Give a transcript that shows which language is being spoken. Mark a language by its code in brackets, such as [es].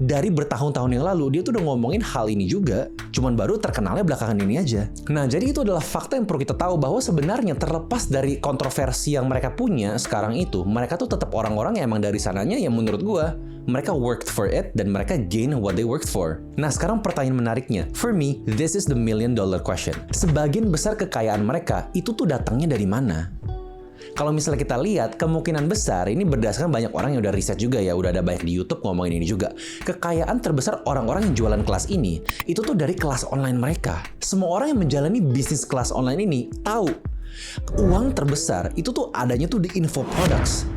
[id] Dari bertahun-tahun yang lalu, dia tuh udah ngomongin hal ini juga. Cuman baru terkenalnya belakangan ini aja. Nah, jadi itu adalah fakta yang perlu kita tahu, bahwa sebenarnya terlepas dari kontroversi yang mereka punya sekarang itu, mereka tuh tetap orang-orang yang emang dari sananya yang menurut gue, mereka [en] worked for it [id] dan mereka [en] gain what they worked for. [id] Nah, sekarang pertanyaan menariknya. [en] For me, this is the $1 million question. [id] Sebagian besar kekayaan mereka itu tuh datangnya dari mana? Kalau misalnya kita lihat, kemungkinan besar ini berdasarkan banyak orang yang udah riset juga ya, udah ada banyak di YouTube ngomongin ini juga. Kekayaan terbesar orang-orang yang jualan kelas ini, itu tuh dari kelas online mereka. Semua orang yang menjalani bisnis kelas online ini tahu, uang terbesar itu tuh adanya tuh di info products.